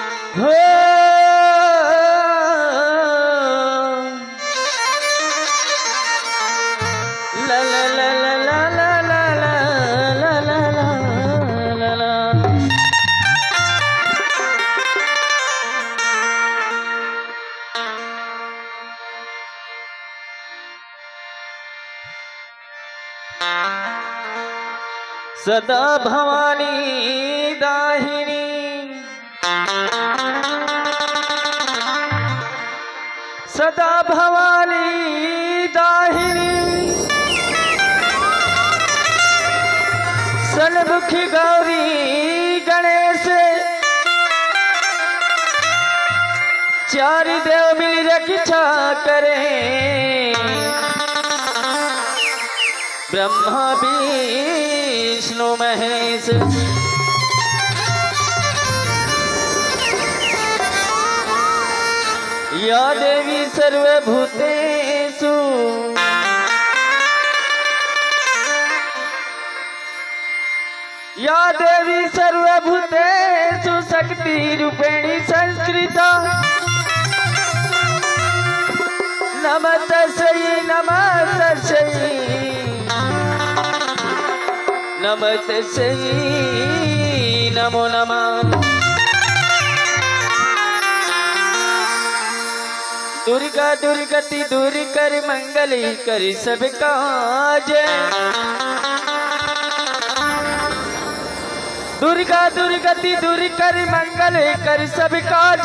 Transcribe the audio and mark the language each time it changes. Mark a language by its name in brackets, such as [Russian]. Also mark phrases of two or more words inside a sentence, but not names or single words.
[Hindi] हो ला ला ला ला ला ला ला ला ला ला ला। सदा भवानी दाहिनी सदा भवानी दाहिनी सलमुखी गौरी गणेश चार देव मिल रक्षा करें ब्रह्मा विष्णु महेश। [Sanskrit] या देवी सर्वभूतेषु या देवी सर्वभूतेषु शक्ति रूपेणी संस्कृता नमस्तस्यै नमस्तस्यै नमस्तस्यै नमो नमः। [Hindi] दुर्गा दुर्गति दूर कर मंगल कर सब काज। दुर्गा दुर्गति दूर कर मंगल कर सब काज।